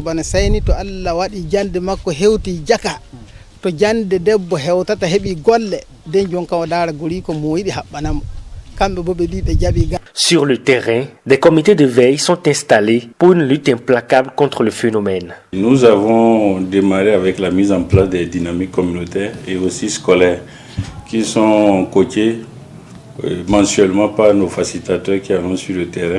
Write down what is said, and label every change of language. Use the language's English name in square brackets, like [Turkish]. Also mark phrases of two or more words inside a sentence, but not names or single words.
[Fula] bana sayni to Allah wadi jande makko hewti jaka to jande debbo hewtata hebi golle den jonka wadara gori ko moyidi habbanam kambe bobe di be jabi. [French] Sur le terrain, des comités de veille sont installés pour une lutte implacable contre le phénomène. Nous avons démarré avec la mise en place des dynamiques communautaires et aussi scolaires qui sont coachés mensuellement par nos facilitateurs qui sont sur le terrain.